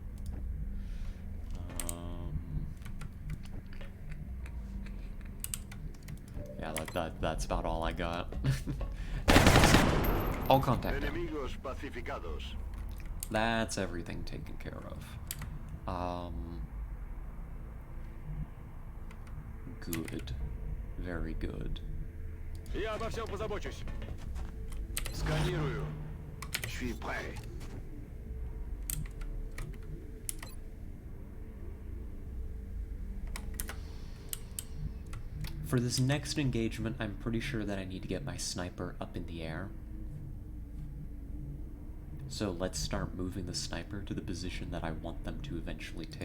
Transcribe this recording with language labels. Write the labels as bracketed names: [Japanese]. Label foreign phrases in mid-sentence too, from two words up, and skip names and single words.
[English] Yeah, that's about all I got. All contact down. [Spanish] Enemigos pacificados. [English] That's everything taken care of. Good. Very good. [Russian] Я обо всем позабочусь. Сканирую. [French] Je suis prêt. [English] For this next engagement, I'm pretty sure that I need to get my sniper up in the air. So let's start moving the sniper to the position that I want them to eventually take.